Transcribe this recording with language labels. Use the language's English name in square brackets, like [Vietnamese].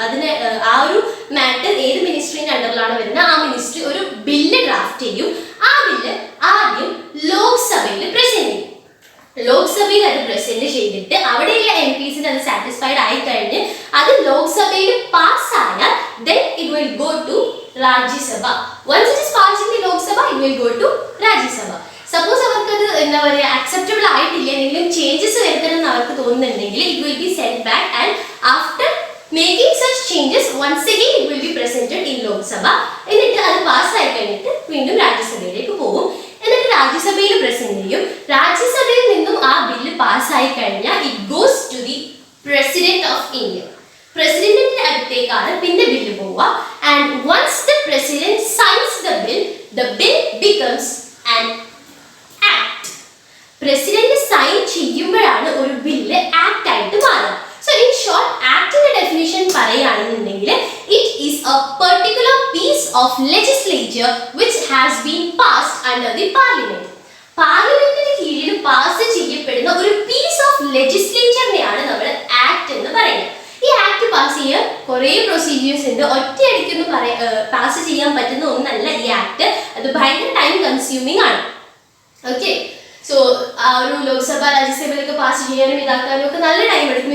[Malayalam] അതിന് ആ ഒരു മാറ്റർ ഏത് മിനിസ്ട്രീന്റെ അണ്ടറിലാണ് വരുന്നത് ആ മിനിസ്ട്രി ഒരു ബില്ല് ഡ്രാഫ്റ്റ് ചെയ്യും. ആ ബില്ല് ആദ്യം ലോക്സഭയിൽ പ്രസന്റ് ചെയ്യും. ലോക്സഭയിൽ അത് പ്രസന്റ് ചെയ്തിട്ട് അവിടെയുള്ള MPസിന് അത് സാറ്റിസ്ഫൈഡ് ആയി കഴിഞ്ഞ് അത് ലോക്സഭയിൽ പാസ്സായാൽ [English] then it will go to [Malayalam] Rajya Sabha. [English] once it is passed in the Lok Sabha it will go to Rajya Sabha. [Malayalam] Suppose അവർക്ക് അത് എന്താ പറയുക അക്സെപ്റ്റബിൾ ആയിട്ടില്ല, എന്തെങ്കിലും ചേഞ്ചസ് വരുത്തണം എന്ന് അവർക്ക് തോന്നുന്നുണ്ടെങ്കിൽ [English] it will be sent back and after making such changes once again it will be presented in Lok Sabha. [Malayalam] എന്നിട്ട് അത് പാസ്സായി കഴിഞ്ഞിട്ട് വീണ്ടും രാജ്യസഭയിലേക്ക് പോകും. എന്നിട്ട് രാജ്യസഭയിൽ പ്രസന്റ് ചെയ്യും. രാജ്യസഭയിൽ നിന്നും ആ ബില്ല് പാസ്സായി കഴിഞ്ഞാൽ [English] it goes to the president of India. [Malayalam] പ്രസിഡന്റിന്റെ അടുത്തേക്കാണ് പിന്നെ ബില്ല് പോവുക. [English] and once the president signs the bill becomes an act. [Malayalam] President sign ചെയ്യുമ്പോഴാണ് ഒരു ബില്ല് ആക്ട് ആയിട്ട് മാറുക. [English] so in short [Malayalam] ആക്ടിന്റെ ഡെഫിനിഷൻ പറയുകയാണെന്നുണ്ടെങ്കിൽ [English] it is a particular piece of legislature which has been passed under the parliament. [Malayalam] പാർലമെന്റിന് കീഴിൽ pass ചെയ്യപ്പെടുന്ന ഒരു piece of ലെജിസ്ലേച്ചറിനെയാണ് നമ്മൾ ആക്ട് എന്ന് പറയുന്നത്. ഈ ആക്ട് പാസ് ചെയ്യാൻ കുറേ പ്രൊസീജിയേഴ്സ് ഉണ്ട്. ഒറ്റയടിക്കൊന്നും പാസ് ചെയ്യാൻ പറ്റുന്ന ഒന്നല്ല ഈ ആക്ട്. അത് ഭയങ്കര ടൈം കൺസ്യൂമിങ് ആണ്. ഓക്കെ, സോ ആ ഒരു ലോക്സഭ രാജ്യസഭയിലൊക്കെ പാസ് ചെയ്യാനും ഇതാക്കാനും ഒക്കെ നല്ല ടൈം എടുക്കും.